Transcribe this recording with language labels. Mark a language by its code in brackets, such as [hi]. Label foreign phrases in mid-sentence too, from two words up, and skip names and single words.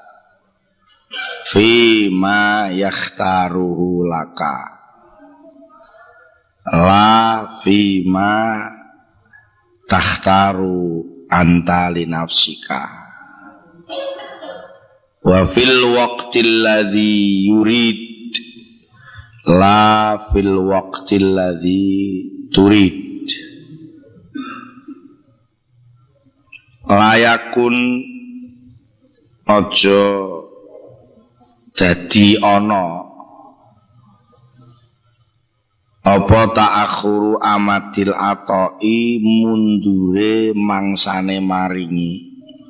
[ar] في ما يختاره لك لا فيما تختار أنت لنفسك وفي الوقت الذي يريد لا في الوقت الذي تريد. [jv] Layakun aja dadi ana apa [ar] تأخر أمد العطاء [jv] mundure mangsane maringi